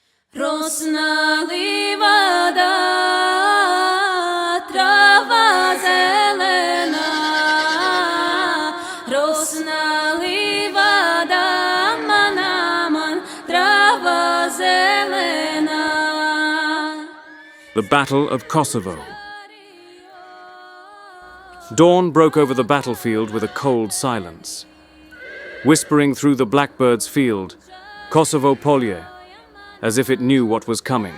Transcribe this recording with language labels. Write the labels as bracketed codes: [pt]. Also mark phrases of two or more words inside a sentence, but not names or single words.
[sr] Rosna livada, trava zelena. Rosna livada, man, trava zelena. [en] The Battle of Kosovo. Dawn broke over the battlefield with a cold silence. Whispering through the blackbird's field, Kosovo polje, as if it knew what was coming.